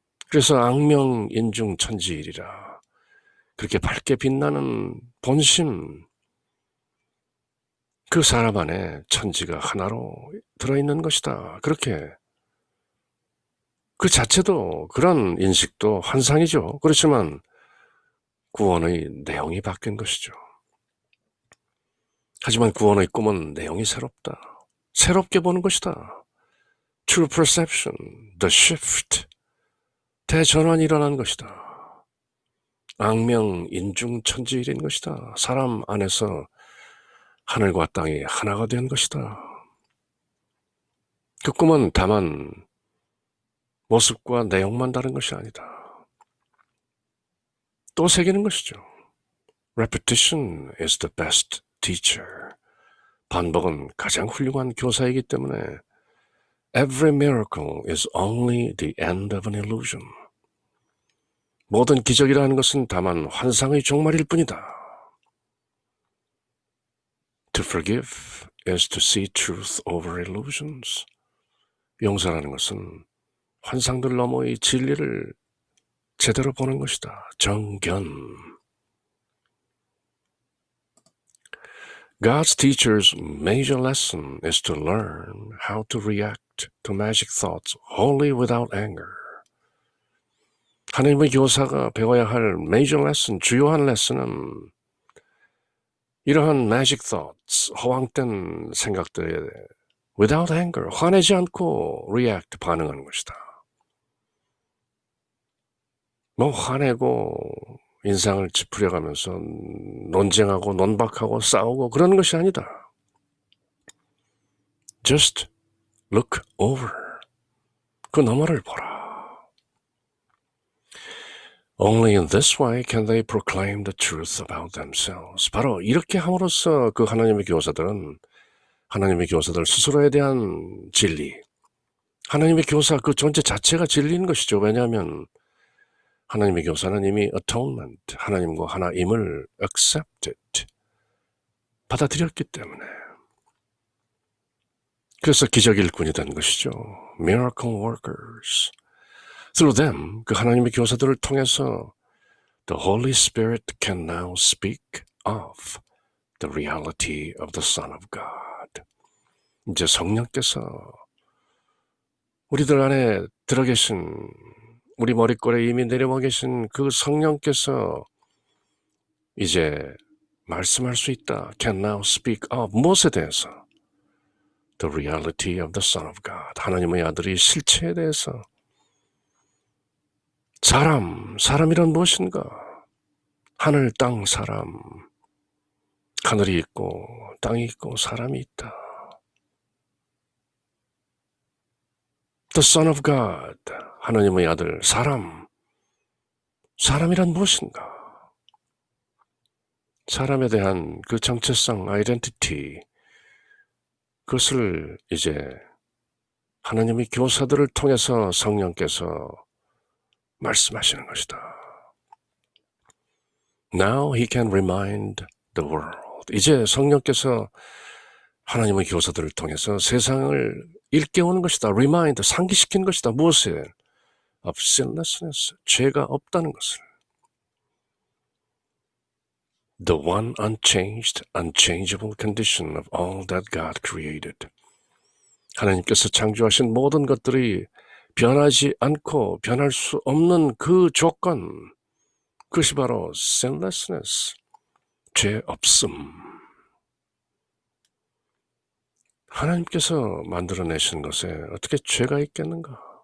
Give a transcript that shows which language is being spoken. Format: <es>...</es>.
<ko>그래서 악명, 인중, 천지일이라. 그렇게 밝게 빛나는 본심, 그 사람 안에 천지가 하나로 들어있는 것이다. 그렇게 그 자체도 그런 인식도 환상이죠. 그렇지만 구원의 내용이 바뀐 것이죠. 하지만 구원의 꿈은 내용이 새롭다. 새롭게 보는 것이다.</ko> <en>True perception, the shift,</en> <ko>대전환이 일어난 것이다. 악명, 인중, 천지일인 것이다. 사람 안에서 하늘과 땅이 하나가 된 것이다. 그 꿈은 다만 모습과 내용만 다른 것이 아니다. 또 새기는 것이죠.</ko> <en>Repetition is the best teacher.</en> <ko>반복은 가장 훌륭한 교사이기 때문에</ko> <en>Every miracle is only the end of an illusion.</en> <ko>모든 기적이라는 것은 다만 환상의 종말일 뿐이다.</ko> <en>To forgive is to see truth over illusions.</en> <ko>용서라는 것은 환상들 너머의 진리를 제대로 보는 것이다. 정견.</ko> <en>God's teacher's major lesson is to learn how to react to magic thoughts wholly without anger.</en> <ko>하나님의 교사가 배워야 할</ko> <en>major lesson,</en> <ko>주요한 레슨은 이러한</ko> <en>magic thoughts,</en> <ko>허황된 생각들에</ko> <en>without anger,</en> <ko>화내지 않고 react, 반응하는 것이다. 뭐 화내고 인상을 찌푸려가면서 논쟁하고 논박하고 싸우고 그런 것이 아니다.</ko> <en>Just look over.</en> <ko>그 너머를 보라.</ko> <en>Only in this way can they proclaim the truth about themselves.</en> <ko>바로 이렇게 함으로써 그 하나님의 교사들은 하나님의 교사들 스스로에 대한 진리, 하나님의 교사 그 존재 자체가 진리인 것이죠. 왜냐하면 하나님의 교사는 이미 atonement, 하나님과 하나임을 accepted, 받아들였기 때문에. 그래서 기적 일꾼이 된 것이죠.</ko> <en>Miracle workers. Through them,</en> <ko>그 하나님의 교사들을 통해서</ko> <en>the Holy Spirit can now speak of the reality of the Son of God.</en> <ko>이제 성령께서 우리들 안에 들어 계신, 우리 머릿골에 이미 내려와 계신 그 성령께서 이제 말씀할 수 있다.</ko> <en>Can now speak of</en> <ko>무엇에 대해서?</ko> <en>The reality of the Son of God.</en> <ko>하나님의 아들의 실체에 대해서. 사람이란 무엇인가? 하늘, 땅, 사람. 하늘이 있고 땅이 있고 사람이 있다.</ko> <en>The Son of God,</en> <ko>하나님의 아들, 사람이란 무엇인가? 사람에 대한 그 정체성, 아이덴티티, 그것을 이제 하나님의 교사들을 통해서 성령께서 말씀하시는 것이다.</ko> <en>Now he can remind the world.</en> <ko>이제 성령께서 하나님의 교사들을 통해서 세상을 일깨우는 것이다. Remind, 상기시키는 것이다. 무엇에?</ko> <en>Of sinlessness,</en> <ko>죄가 없다는 것을.</ko> <en>The one unchanged, unchangeable condition of all that God created.</en> <ko>하나님께서 창조하신 모든 것들이 변하지 않고 변할 수 없는 그 조건, 그것이 바로 sinlessness, 죄 없음. 하나님께서 만들어내신 것에 어떻게 죄가 있겠는가?</ko>